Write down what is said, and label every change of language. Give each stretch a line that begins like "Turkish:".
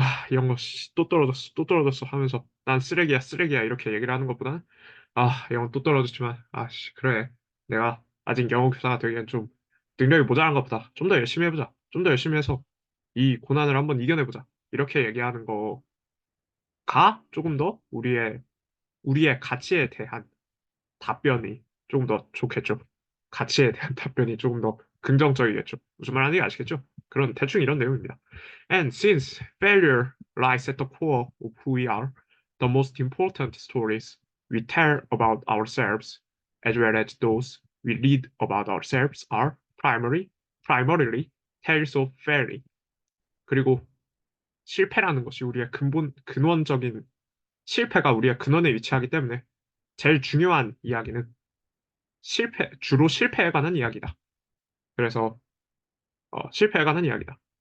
Korean: 이런 거, 씨, 또 떨어졌어 하면서 난 쓰레기야 이렇게 얘기를 하는 것보다는 이건 또 떨어졌지만 씨, 그래, 내가 아직 영어 교사가 되기엔 좀 능력이 모자란 것보다 좀 더 열심히 해보자, 좀 더 열심히 해서 이 고난을 한번 이겨내보자, 이렇게 얘기하는 거가 조금 더 우리의 가치에 대한 답변이 조금 더 좋겠죠. 가치에 대한 답변이 조금 더 긍정적이겠죠. 무슨 말하는지 아시겠죠? 그런 대충 이런 내용입니다.
English: And since failure lies at the core of who we are, the most important stories we tell about ourselves, as well as those we read about ourselves, are primarily tales of failing.
Korean: 그리고 실패라는 것이 우리의 근원적인 실패가 우리의 근원에 위치하기 때문에 제일 중요한 이야기는 주로 실패에 관한 이야기다. 그래서 실패에 관한 이야기다.